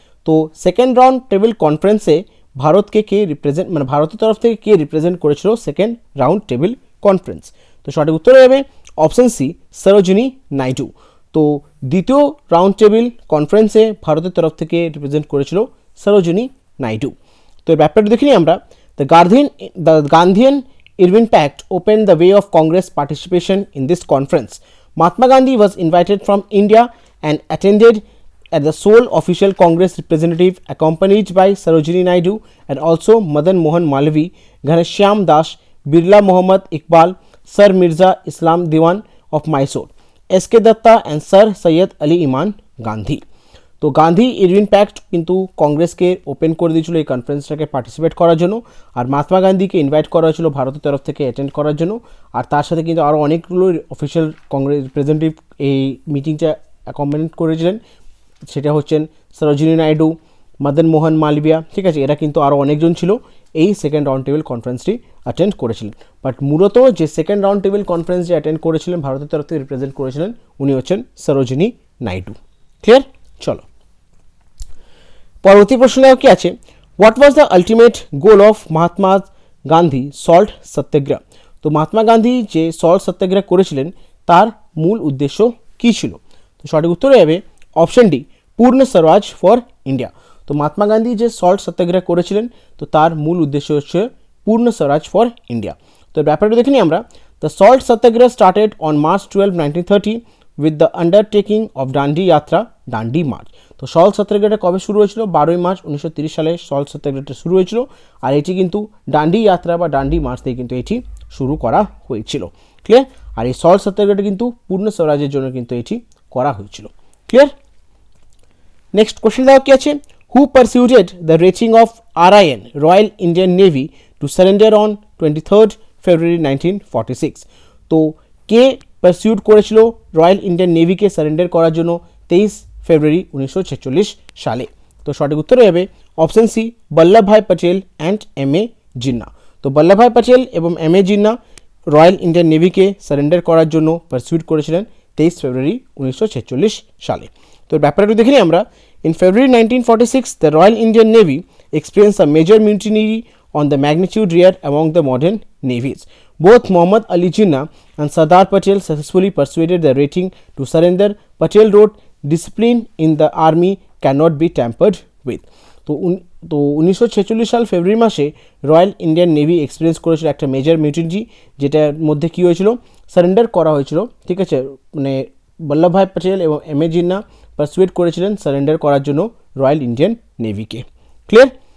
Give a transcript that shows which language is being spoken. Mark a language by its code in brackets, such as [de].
[bn] তো second round table কনফারেন্সে ভারতকে কে রিপ্রেজেন্ট, মানে ভারতের তরফ থেকে কে রিপ্রেজেন্ট করেছিল সেকেন্ড রাউন্ড টেবিল কনফারেন্স? তো সঠিক উত্তর হয়ে যাবে অপশন সি, সরোজিনী নাইডু। তো দ্বিতীয় রাউন্ড টেবিল কনফারেন্সে ভারতের তরফ থেকে রিপ্রেজেন্ট করেছিল সরোজিনী নাইডু। তো এর ব্যাপারটা দেখে নিই আমরা। [en] The Gandhian Irwin Pact opened the way of Congress participation in this conference. Mahatma Gandhi was invited from India and attended as the sole official Congress representative, accompanied by Sarojini Naidu and also Madan Mohan Malvi, Ghanshyam Das, Birla Muhammad Iqbal, Sir Mirza Islam Diwan of Mysore, S.K. Datta and Sir Syed Ali Iman Gandhi. [bn] তো Gandhi Irvine pact কিন্তু কংগ্রেসকে open করে দিয়েছিল এই কনফারেন্সটাকে participate করার জন্য, আর মহাত্মা গান্ধীকে invite করা হয়েছিল ভারতের তরফ থেকে অ্যাটেন্ড করার জন্য, আর তার সাথে কিন্তু আরও অনেকগুলো অফিসিয়াল কংগ্রেস রিপ্রেজেন্টেটিভ এই মিটিংটা অ্যাকম্পানিড করেছিলেন। সেটা হচ্ছেন সরোজিনী নাইডু, মদন মোহন মালবিয়া, ঠিক আছে, এরা কিন্তু আরও অনেকজন ছিল এই সেকেন্ড রাউন্ড টেবিল কনফারেন্সটি অ্যাটেন্ড করেছিলেন। বাট মূলত যে সেকেন্ড রাউন্ড টেবিল কনফারেন্স যে অ্যাটেন্ড করেছিলেন ভারতের তরফ থেকে রিপ্রেজেন্ট করেছিলেন উনি হচ্ছেন সরোজিনী নাইডু। ক্লিয়ার? চলো পরবর্তী প্রশ্ন কি আছে, [en] What was the ultimate goal of Mahatma Gandhi salt satyagraha. [bn] তো মহাত্মা গান্ধী যে সল্ট সত্যাগ্রহ করেছিলেন তার মূল উদ্দেশ্য কী ছিল? তো সঠিক উত্তর হবে অপশন ডি, পূর্ণ স্বরাজ ফর ইন্ডিয়া। তো মহাত্মা গান্ধী যে সল্ট সত্যাগ্রহ করেছিলেন তো তার মূল উদ্দেশ্য হচ্ছে পূর্ণ স্বরাজ ফর ইন্ডিয়া। তো ব্যাপারটা দেখে নিই আমরা। [en] The salt satyagraha started on March 12, 1930 with the undertaking of Dandi Yatra, Dandi March. [bn] তো সল্ট সত্যাগ্রহটা কবে শুরু হয়েছিল? 12ই মার্চ 1930 সালে সল্ট সত্যাগ্রহটা শুরু হয়েছিল, আর এটি কিন্তু ডান্ডি যাত্রা বা ডান্ডি মার্চ থেকে কিন্তু এটি শুরু করা হয়েছিল। ক্লিয়ার? আর এই সল্ট সত্যাগ্রহটা কিন্তু পূর্ণ স্বরাজের জন্য কিন্তু এটি করা হয়েছিল। ক্লিয়ার? [en] next question [bn] দেওয়া কি আছে, [en] Who persuaded the reaching of RIN, royal Indian navy, to surrender on 23 February 1946। [bn] তো কে পারসিউট করেছিল রয়্যাল ইন্ডিয়ান নেভিকে সারেন্ডার করার জন্য 23 ফেব্রুয়ারি 1946 সালে? তো সঠিক উত্তর হবে option C, Vallabhbhai Patel and M.A. Jinnah. তো বল্লভভাই পটেল এবং M.A. Jinnah royal Indian নেভিকে surrender করার জন্য পারসিউট করেছিলেন 23 ফেব্রুয়ারি 1946 সালে। তো ব্যাপারটা দেখে নিই আমরা। [en] In February 1946 the royal Indian navy experience a major mutiny on the magnitude rare among the modern navies. Both Muhammad Ali Jinnah and Sardar Patel successfully persuaded the rating to surrender. Patel wrote, "Discipline in the army cannot be tampered with." [bn] তো 1946 সাল ফেব্রুয়ারি মাসে royal Indian navy experience করেছিল একটা major mutiny, যেটার মধ্যে কী হয়েছিল, surrender করা হয়েছিল, ঠিক আছে। মানে বল্লভভাই পটেল এবং M.A. জিন্নাহ পারসুয়েট করেছিলেন সারেন্ডার করার জন্য রয়্যাল ইন্ডিয়ান নেভিকে। ক্লিয়ার?